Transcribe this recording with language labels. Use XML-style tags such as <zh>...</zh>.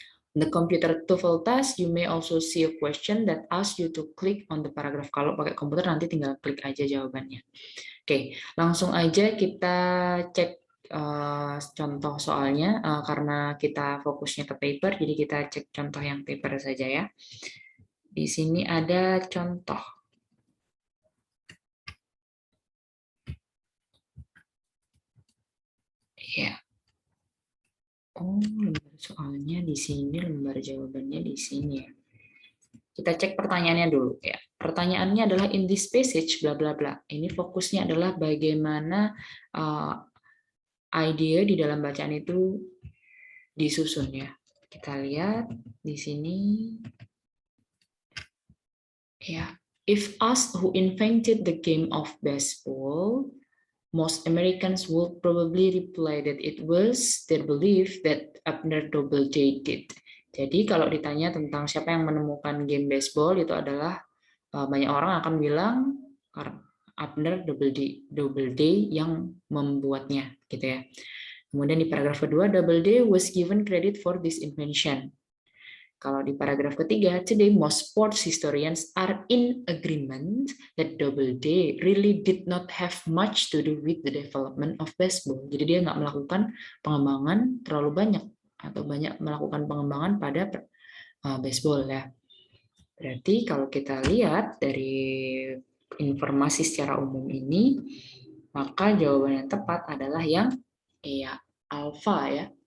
<en>The computer TOEFL test, you may also see a question that asks you to click on the paragraph.</en> <id>Kalau pakai komputer nanti tinggal klik aja jawabannya. Oke, langsung aja kita cek contoh soalnya, karena kita fokusnya ke paper, jadi kita cek contoh yang paper saja ya. Di sini ada contoh. Ya. Oh, lembar soalnya di sini, lembar jawabannya di sini ya. Kita cek pertanyaannya dulu ya. Pertanyaannya adalah</id> <en>in this passage bla bla bla.</en> <id>Ini fokusnya adalah bagaimana ide di dalam bacaan itu disusun ya. Kita lihat di sini ya.</id> <en>If asked who invented the game of baseball, most Americans would probably reply that it was their belief that Abner Doubleday did.</en> <id>Jadi kalau ditanya tentang siapa yang menemukan game baseball, itu adalah banyak orang akan bilang Abner Doubleday yang membuatnya, gitu ya. Kemudian di paragraf kedua,</id> <en>Doubleday was given credit for this invention.</en> <id>Kalau di paragraf ketiga,</id> <en>today most sports historians are in agreement that Doubleday really did not have much to do with the development of baseball.</en> <id>Jadi dia nggak melakukan pengembangan terlalu banyak atau banyak melakukan pengembangan pada baseball ya. Berarti kalau kita lihat dari informasi secara umum ini, maka jawaban yang tepat adalah yang alfa ya.</id>